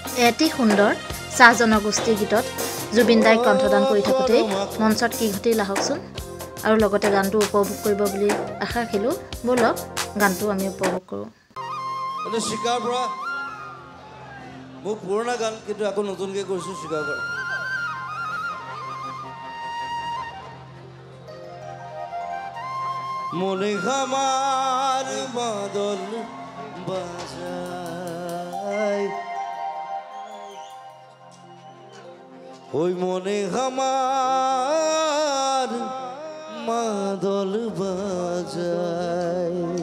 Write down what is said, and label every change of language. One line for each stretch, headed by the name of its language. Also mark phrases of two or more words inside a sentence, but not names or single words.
Assamese: এটি সুন্দৰ চাহ জনগোষ্ঠীৰ গীতত জুবিন দাই কণ্ঠদান কৰি থাকোঁতেই মঞ্চত কি ঘটিল আহকচোন আৰু লগতে গানটো উপভোগ কৰিব বুলি আশা ৰাখিলোঁ। ব'লক গানটো আমি উপভোগ কৰোঁ। শিকাৰ পৰা মোৰ পুৰণা গান কিন্তু আকৌ নতুনকৈ কৰিছোঁ শিকাৰ পৰা।
Sadri: মনে খামার মাদল বাজায় ওই মনে খামার মাদল বাজায়